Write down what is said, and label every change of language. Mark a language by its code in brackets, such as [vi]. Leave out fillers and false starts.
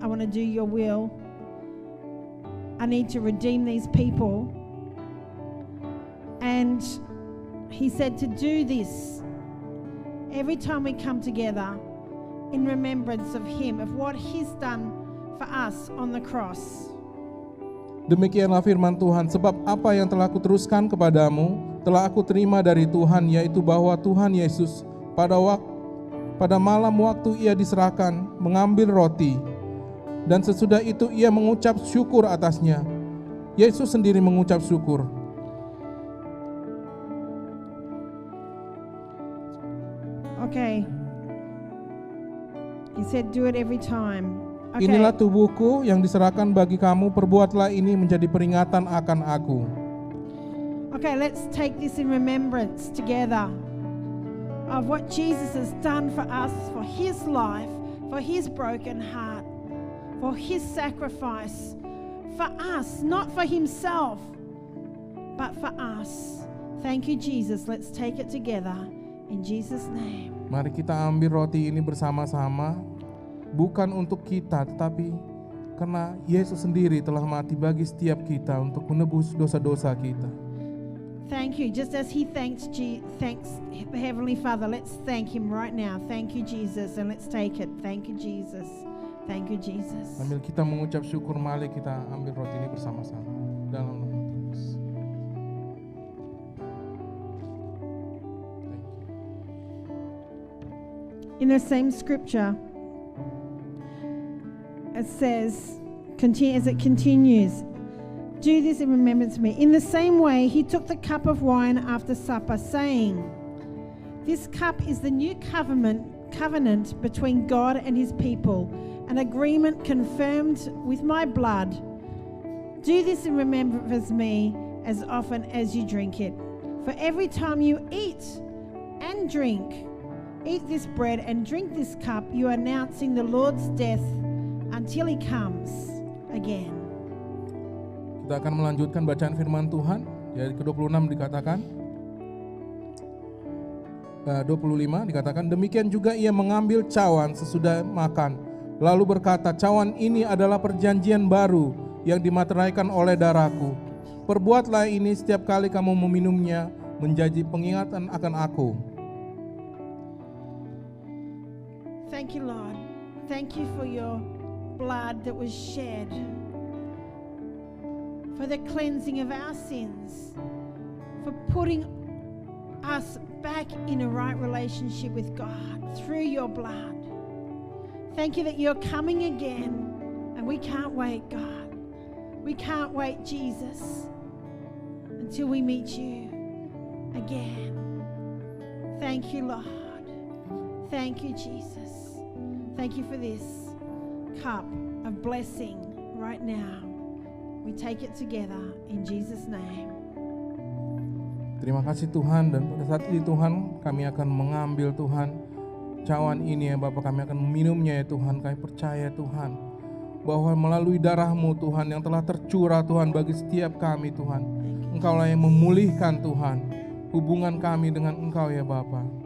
[en] I want to do your will. I need to redeem these people." And he said to do this every time we come together in remembrance of him, of what he's done for us on the cross. [id] Demikianlah firman Tuhan, sebab apa yang telah kuteruskan kepadamu telah aku terima dari Tuhan, yaitu bahwa Tuhan Yesus pada malam waktu ia diserahkan mengambil roti, dan sesudah itu ia mengucap syukur atasnya. Yesus sendiri mengucap syukur. [en] Okay. He said do it every time. Okay. [id] Inilah tubuhku yang diserahkan bagi kamu, perbuatlah ini menjadi peringatan akan aku. [en] Okay, let's take this in remembrance together of what Jesus has done for us, for his life, for his broken heart, for his sacrifice, for us, not for himself, but for us. Thank you, Jesus. Let's take it together In Jesus' name. [id] Mari kita ambil roti ini bersama-sama, bukan untuk kita, tetapi karena Yesus sendiri telah mati bagi setiap kita untuk menebus dosa-dosa kita. [en] Thank you. Just as he thanks the Heavenly Father, let's thank him right now. Thank you, Jesus. And let's take it. Thank you, Jesus. Thank you, Jesus. [id] Sambil kita mengucap syukur, mari kita ambil roti ini bersama-sama dalam nama Yesus. [en] In the same scripture, it says, as it continues, do this in remembrance of me. In the same way, he took the cup of wine after supper, saying, this cup is the new covenant between God and his people, an agreement confirmed with my blood. Do this in remembrance of me as often as you drink it. For every time you eat and drink, eat this bread and drink this cup, you are announcing the Lord's death until he comes again. [id] Kita akan melanjutkan bacaan firman Tuhan. Dari ke-26 dikatakan, 25 dikatakan, demikian juga ia mengambil cawan sesudah makan, lalu berkata, cawan ini adalah perjanjian baru yang dimateraikan oleh darahku. Perbuatlah ini setiap kali kamu meminumnya, menjadi pengingatan akan aku. [en] Thank you, Lord. Thank you for your blood that was shed, for the cleansing of our sins, for putting us back in a right relationship with God through your blood. Thank you that you're coming again, and we can't wait, God. We can't wait, Jesus, until we meet you again. Thank you, Lord. Thank you, Jesus. Thank you for this cup of blessing right now. We take it together in Jesus' name. [id] Terima kasih Tuhan, dan pada saat ini Tuhan, kami akan mengambil Tuhan cawan ini ya Bapak, kami akan meminumnya ya Tuhan. Kami percaya Tuhan bahwa melalui darah-Mu Tuhan yang telah tercurah Tuhan bagi setiap kami Tuhan, Engkaulah yang memulihkan Tuhan hubungan kami dengan Engkau ya Bapa.